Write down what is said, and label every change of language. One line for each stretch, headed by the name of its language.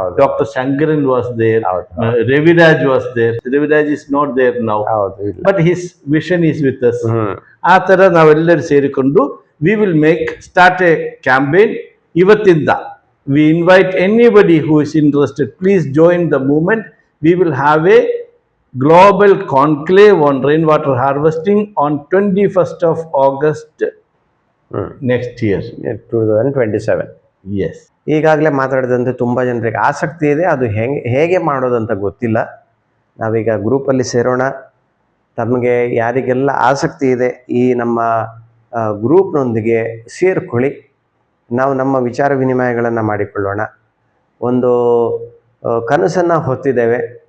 English: Doctor Shankaran was there, Raviraj was there. Raviraj is not there now, but his vision is with us.
Kannada: ಆ ತರ ನಾವೆಲ್ಲರೂ ಸೇರಿಕೊಂಡು
English: we will start a campaign
Kannada: ಇವತ್ತಿಂದ.
English: We invite anybody who is interested, please join the movement. We will have a global conclave on rainwater harvesting on 21st of August next year, 2027. yes.
Kannada: ಈಗಾಗಲೇ ಮಾತಾಡಿದಂತೆ ತುಂಬ ಜನರಿಗೆ ಆಸಕ್ತಿ ಇದೆ, ಅದು ಹೇಗೆ ಮಾಡೋದಂತ ಗೊತ್ತಿಲ್ಲ. ನಾವೀಗ ಗ್ರೂಪಲ್ಲಿ ಸೇರೋಣ. ತಮಗೆ ಯಾರಿಗೆಲ್ಲ ಆಸಕ್ತಿ ಇದೆ ಈ ನಮ್ಮ ಗ್ರೂಪ್ನೊಂದಿಗೆ ಸೇರ್ಕೊಳ್ಳಿ. ನಾವು ನಮ್ಮ ವಿಚಾರ ವಿನಿಮಯಗಳನ್ನು ಮಾಡಿಕೊಳ್ಳೋಣ. ಒಂದು ಕನಸನ್ನು ಹೊತ್ತಿದ್ದೇವೆ.